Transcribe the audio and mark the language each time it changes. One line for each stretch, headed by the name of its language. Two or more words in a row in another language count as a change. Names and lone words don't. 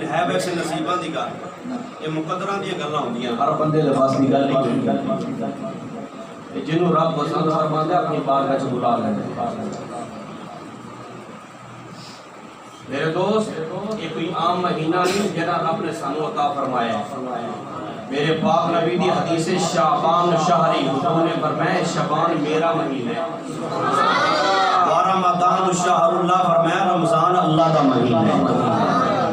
Punjabi: ہے ویسے نصیباں دی گل، یہ مقدراں دی گلاں ہوندیاں، ہر بندے دے پاس دی گل نہیں، جنوں رب پسند فرماندا ہے اپنی بارگاہ وچ بلا لیندا۔ میرے دوست یہ کوئی عام مہینہ نہیں جڑا رب نے سانو عطا فرمایا ہے۔ میرے پاک نبی دی حدیث
Arabic: شعبان شہری،
Punjabi: حضور نے فرمایا شعبان میرا مہینہ ہے،
Arabic: رمضان شہر اللہ
Punjabi: فرمایا
Urdu: رمضان اللہ کا مہینہ ہے۔